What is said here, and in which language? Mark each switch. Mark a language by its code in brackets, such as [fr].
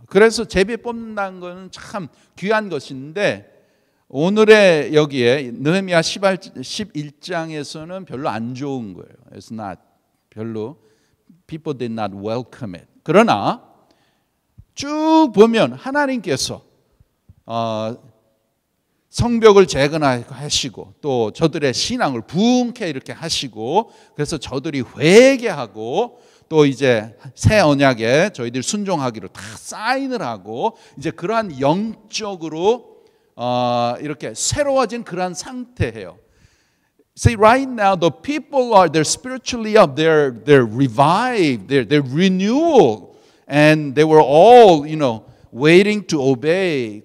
[ko] 그래서 제비 뽑는다는 것은 참 귀한 것인데 오늘의 여기에 느헤미야 11장에서는 별로 안 좋은 거예요. [en] It's not 별로 people did not welcome it. [ko] 그러나 쭉 보면 하나님께서 성벽을 재건하시고 또 저들의 신앙을 부흥케 이렇게 하시고 그래서 저들이 회개하고 또 이제 새 언약에 저희들이 순종하기로 다 사인을 하고 이제 그러한 영적으로 이렇게 새로워진 그러한 상태예요. [en] See, right now the people are they're spiritually up, they're revived, they're renewal, and they were all waiting to obey.